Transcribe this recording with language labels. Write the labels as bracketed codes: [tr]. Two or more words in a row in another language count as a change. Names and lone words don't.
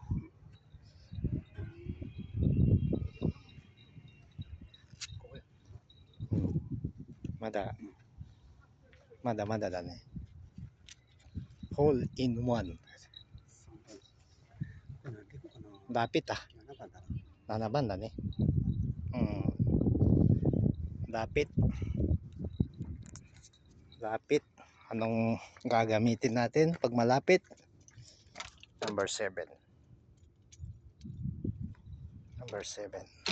[ja] ここや。まだまだだね。ホールインワン。何で行こうかな。 [tl] Dapit ah. [ja] 7番だな。 7番だね. Dapit. [tl] Lapit. Anong gagamitin natin pag malapit? Number 7. Number 7.